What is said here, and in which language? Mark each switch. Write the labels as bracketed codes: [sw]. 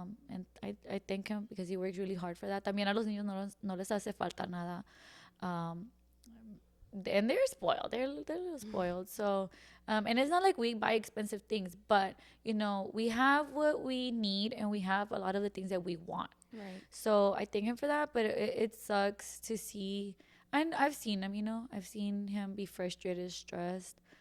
[en] And I thank him because he works really hard for that. [es] También a los niños no les hace falta nada. [en] And they're spoiled. They're a little spoiled. So, and it's not like we buy expensive things, but, you know, we have what we need and we have a lot of the things that we want. Right. So I thank him for that, but it sucks to see. And I've seen him, you know, I've seen him be frustrated, stressed.